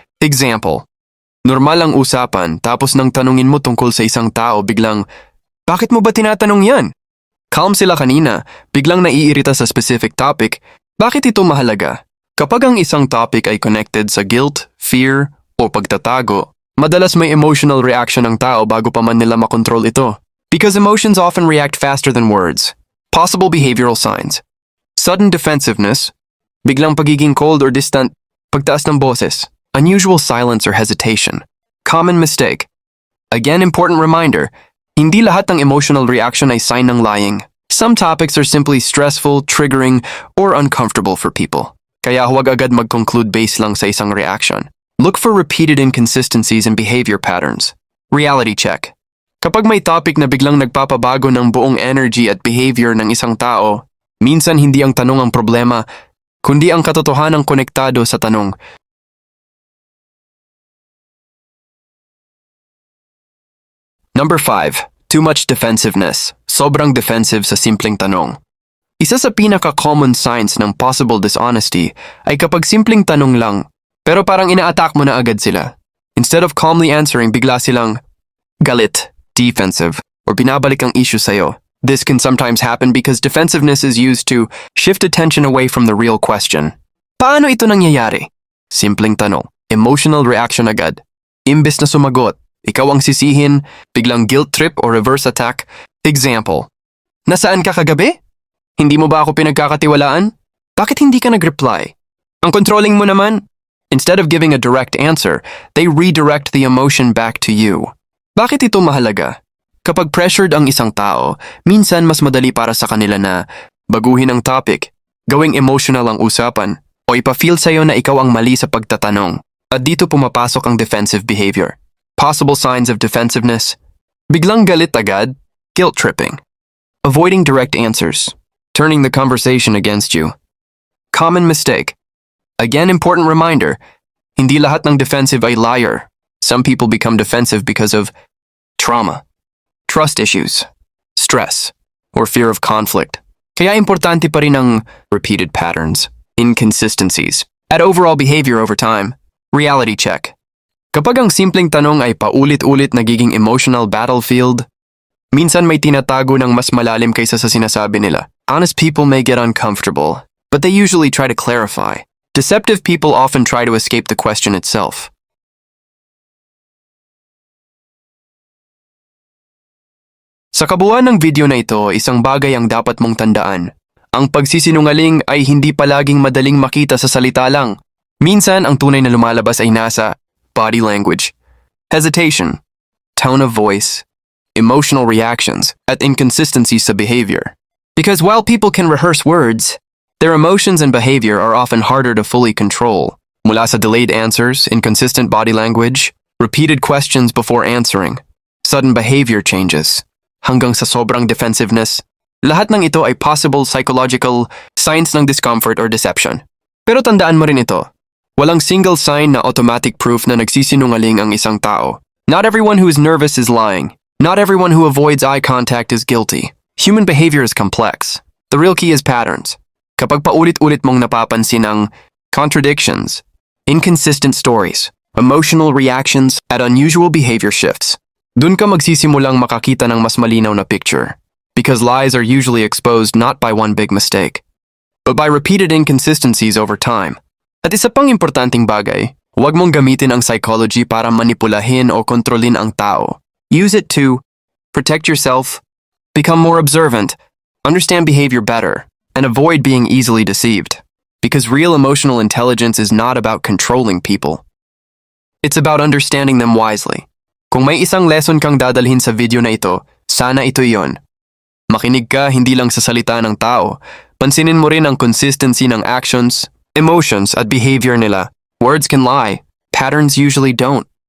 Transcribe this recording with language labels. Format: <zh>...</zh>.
<tl>Example, normal ang usapan tapos nang tanungin mo tungkol sa isang tao biglang, bakit mo ba tinatanong yan? Calm sila kanina, biglang naiirita sa specific topic. Bakit ito mahalaga? Kapag ang isang topic ay connected sa guilt, fear, o pagtatago, madalas may emotional reaction ng tao bago pa man nila makontrol ito.</tl> <en>Because emotions often react faster than words. Possible behavioral signs. Sudden defensiveness,</en> <tl>biglang pagiging</tl> <en>cold or distant,</en> <tl>pagtaas ng boses,</tl> <en>unusual silence or hesitation. Common mistake. Again, important reminder,</en> <tl>hindi lahat ng emotional reaction ay sign ng lying.</tl> <en>Some topics are simply stressful, triggering, or uncomfortable for people.</en> <tl>Kaya huwag agad mag-conclude based lang sa isang reaction.</tl> <en>Look for repeated inconsistencies in behavior patterns. Reality check.</en> <tl>Kapag may topic na biglang nagpapabago ng buong energy at behavior ng isang tao, minsan hindi ang tanong ang problema, kundi ang katotohanan konektado sa tanong.</tl> <en>Number 5. Too much defensiveness.</en> <tl>Sobrang defensive sa simpleng tanong. Isa sa pinaka-common signs ng possible dishonesty ay kapag simpleng tanong lang, pero parang ina-attack mo na agad sila.</tl> <en>Instead of calmly answering,</en> <tl>bigla silang galit, defensive, or binabalik ang issue sa'yo.</tl> <en>This can sometimes happen because defensiveness is used to shift attention away from the real question.</en> <tl>Paano ito nangyayari? Simpleng tanong, emotional reaction agad. Imbes na sumagot, ikaw ang sisihin, biglang guilt trip or reverse attack. Example, nasaan ka kagabi? Hindi mo ba ako pinagkakatiwalaan? Bakit hindi ka nag-reply? Ang controlling mo naman.</tl> <en>Instead of giving a direct answer, they redirect the emotion back to you.</en> <tl>Bakit ito mahalaga? Kapag pressured ang isang tao, minsan mas madali para sa kanila na baguhin ang topic, gawing emotional ang usapan, o ipa-feel sa'yo na ikaw ang mali sa pagtatanong. At dito pumapasok ang defensive behavior.</tl> <en>Possible signs of defensiveness.</en> <tl>Biglang galit agad,</tl> <en>guilt tripping. Avoiding direct answers, turning the conversation against you. Common mistake. Again, important reminder,</en> <tl>hindi lahat ng defensive ay liar.</tl> <en>Some people become defensive because of trauma, trust issues, stress, or fear of conflict.</en> <tl>Kaya importante pa rin ang repeated patterns, inconsistencies, at overall behavior over time.</tl> <en>Reality check.</en> <tl>Kapag ang simpleng tanong ay paulit-ulit nagiging emotional battlefield, minsan may tinatago ng mas malalim kaysa sa sinasabi nila.</tl> <en>Honest people may get uncomfortable, but they usually try to clarify. Deceptive people often try to escape the question itself.</en> <tl>Sa kabuuan ng video na ito, isang bagay ang dapat mong tandaan. Ang pagsisinungaling ay hindi palaging madaling makita sa salita lang. Minsan, ang tunay na lumalabas ay nasa body language, hesitation, tone of voice, emotional reactions, at inconsistencies sa behavior.</tl> <en>Because while people can rehearse words, their emotions and behavior are often harder to fully control.</en> <tl>Mula sa delayed answers, inconsistent body language, repeated questions before answering, sudden behavior changes, hanggang sa sobrang defensiveness, lahat ng ito ay possible psychological signs ng discomfort or deception. Pero tandaan mo rin ito, walang single sign na automatic proof na nagsisinungaling ang isang tao.</tl> <en>Not everyone who is nervous is lying. Not everyone who avoids eye contact is guilty. Human behavior is complex. The real key is patterns.</en> <tl>Kapag paulit-ulit mong napapansin ang contradictions, inconsistent stories, emotional reactions, at unusual behavior shifts, dun ka magsisimulang makakita ng mas malinaw na picture.</tl> <en>Because lies are usually exposed not by one big mistake, but by repeated inconsistencies over time.</en> <tl>At isa pang importanteng bagay, huwag mong gamitin ang psychology para manipulahin o kontrolin ang tao.</tl> <en>Use it to protect yourself, become more observant, understand behavior better, and avoid being easily deceived. Because real emotional intelligence is not about controlling people. It's about understanding them wisely.</en> <tl>Kung may isang lesson kang dadalhin sa video na ito, sana ito yon. Makinig ka hindi lang sa salita ng tao, pansinin mo rin ang consistency ng actions, emotions at behavior nila.</tl> <en>Words can lie, patterns usually don't.</en>